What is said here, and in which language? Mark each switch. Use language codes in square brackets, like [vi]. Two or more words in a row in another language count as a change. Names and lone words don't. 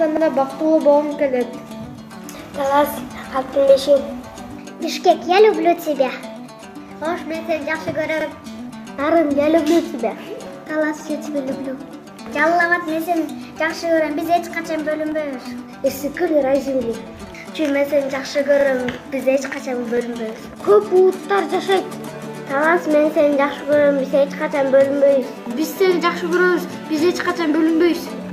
[ky] бактылуу болгум келет. Талас, Алтынбешим. Бишкек, [ru] я люблю тебя. [ky] Ош, мен сени жакшы көрөм. Нарын, [ru] я люблю тебя. Талас, я тебя люблю. [ky] Жалалабад, мен сени жакшы көрөм. Биз эч качан бөлүнбөйбүз. [ru] Эсикөл рай земли. [ky] Чүй, мен сени жакшы көрөм. Биз эч качан бөлүнбөйбүз. Көп улуттар жашайт. Талас, мен сени жакшы көрөм. Биз эч качан бөлүнбөйбүз. Биз сени жакшы көрөбүз. Биз эч качан бөлүнбөйбүз.